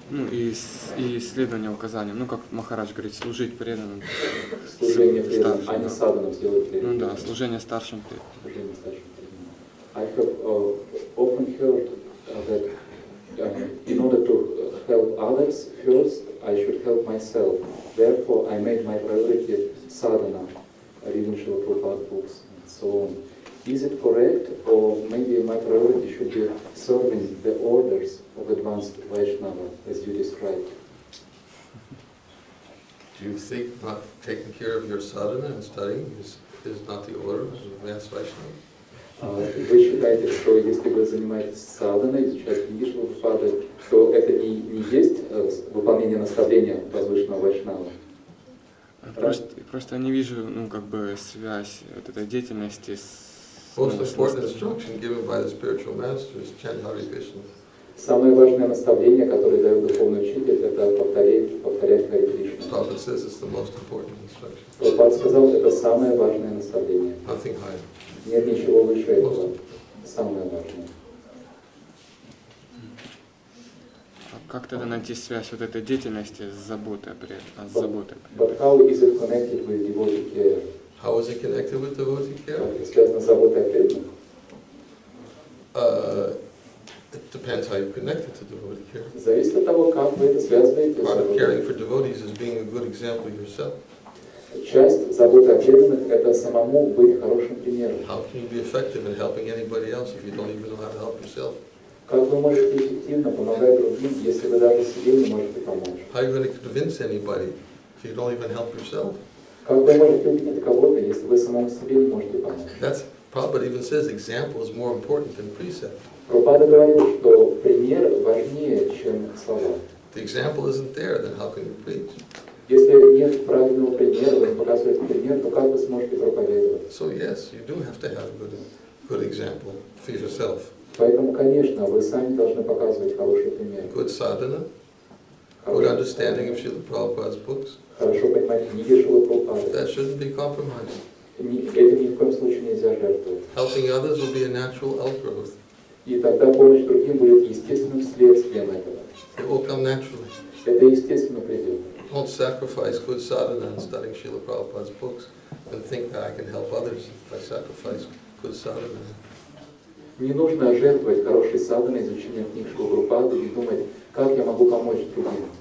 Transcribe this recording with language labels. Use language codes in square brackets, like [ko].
[ru] И следование указаниям. Как Махарадж говорит, служить преданным. Служение преданным, а не садханом сделать приоритетом. Служение старшим преданным. Служение старшим преданным. [en] I have often heard that in order to help others, first I should help myself. Therefore, I made my priority sadhana, reading Srila Prabhupada books, and so on. Is it correct, or maybe my priority should be serving the orders of advanced Vaishnava, as you described? Do you think not taking care of your sadhana and studying is not the order of advanced Vaishnava? [ru] Вы считаете, что если вы занимаетесь садханой, изучаете книги Шрилы Прабхупады, то это не есть выполнение наставления возвышенного Вайшнава? Просто я не вижу, связь этой деятельности с... [en] Most important instruction given by the spiritual master is chant Hare Krishna. [ru] Самое важное наставление, которое дает духовный учитель, это повторять Харе Кришну. [en] Prabhupada says it's the most important instruction. [ru] Прабхупада сказал, это самое важное наставление. [en] Nothing higher. [ru] Нет ничего выше этого. Самое важное. Как тогда найти связь этой деятельности с заботой? [en] But how is it connected with devotee care? How is it connected with devotee care? [ru] Как это связано с заботой о преданных? [en] It depends how you connect it to devotee care. [ru] Зависит от того, как вы это связываете с [en] Part of caring [ru] заботой. [en] for devotees is being a good example yourself. [ru] Часть заботы о преданных – это самому быть хорошим примером. [en] How can you be effective in helping anybody else if you don't even know how to help yourself? [ru] Как вы можете эффективно помогать другим, если вы даже себе не можете помочь? [en] How are you going to convince anybody if you don't even help yourself? [ru] Как вы можете убедить кого-то, если вы самому себе не можете помочь? [en] Prabhupada even says example is more important than precept. [ru] Прабхупада говорил, что пример важнее, чем слова. [en] If the example isn't there, then how can you preach? [ru] Если нет правильного примера, вы не показываете пример, то как вы сможете проповедовать? [en] So yes, you do have to have a good example for yourself. [ru] Поэтому, конечно, вы сами должны показывать хороший пример. [en] Good sadhana, good understanding of Srila Prabhupada's books. [ru] Хорошо понимать книги Шрилы Прабхупады. [en] That shouldn't be compromised. [ru] Этим ни в коем случае нельзя жертвовать. [en] Helping others will be a natural outgrowth. [ru] И тогда помощь другим будет естественным следствием этого. [en] It will come naturally. [ru] Это естественно придет. [en] Don't sacrifice good sadhana and studying Srila Prabhupada's books and think that I can help others if I sacrifice good sadhana. [ru] Не нужно жертвовать хорошей садханой, изучением книг Шрилы Прабхупады и думать, как я могу помочь другим.